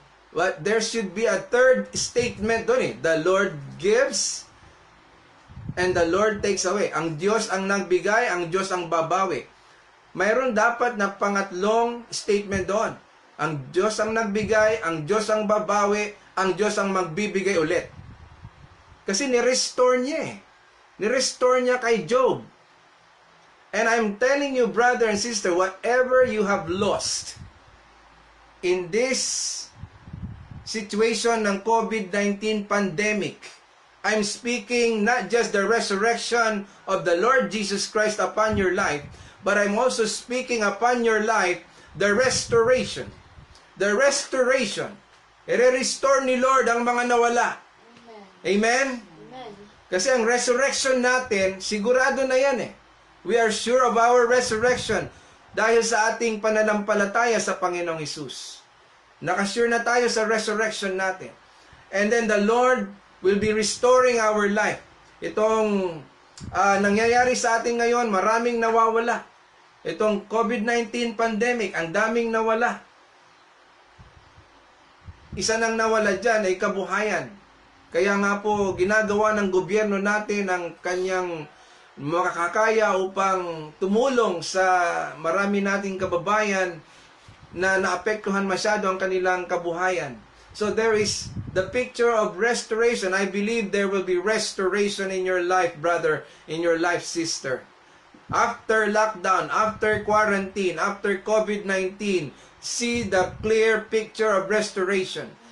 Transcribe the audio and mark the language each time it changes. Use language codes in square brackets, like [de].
[en] But there should be a third statement doon The Lord gives and the Lord takes away. [tl] Ang Diyos ang nagbigay, ang Diyos ang babawi. Mayroon dapat na pangatlong statement doon. Ang Diyos ang nagbigay, ang Diyos ang babawi, ang Diyos ang magbibigay ulit. Kasi ni-restore niya Ni-restore niya kay Job. [en] And I'm telling you, brother and sister, whatever you have lost in this situation ng COVID-19 pandemic, I'm speaking not just the resurrection of the Lord Jesus Christ upon your life, but I'm also speaking upon your life the restoration. The restoration. [tl] I-restore ni Lord ang mga nawala. [en] Amen? Amen. [tl] Kasi ang resurrection natin, sigurado na yan [en] We are sure of our resurrection [tl] dahil sa ating pananampalataya sa Panginoong Hesus. Nakasure na tayo sa resurrection natin. [en] And then the Lord will be restoring our life. [tl] Itong nangyayari sa atin ngayon, maraming nawawala. Itong COVID-19 pandemic, ang daming nawala. Isa nang nawala dyan ay kabuhayan. Kaya nga po, ginagawa ng gobyerno natin ang kanyang makakaya upang tumulong sa marami nating kababayan na naapektuhan masyado ang kanilang kabuhayan. [en] So there is the picture of restoration. I believe there will be restoration in your life, brother, in your life, sister. After lockdown, after quarantine, after COVID-19, see the clear picture of restoration.